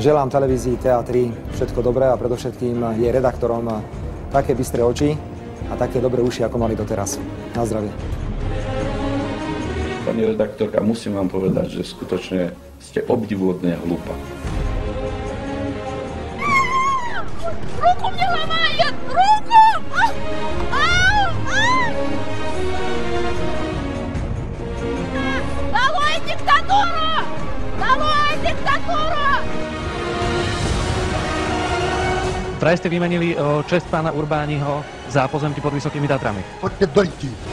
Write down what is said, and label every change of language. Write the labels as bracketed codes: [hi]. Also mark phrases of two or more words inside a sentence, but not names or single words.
[sk] Želám televízii TA3 všetko dobré a predovšetkým jej redaktorom také bystré oči a také dobré uši, ako mali doteraz. Na zdravie. Pani redaktorka, musím vám povedať, že skutočne ste obdivuhodne hlúpa. [ru] Ruku мне ломает! Руку! Долой диктатуру! Долой диктатуру! [sk] Vraj ste vymenili česť pána Urbániho za pozemky pod Vysokými Tatrami. Poďte do ryti.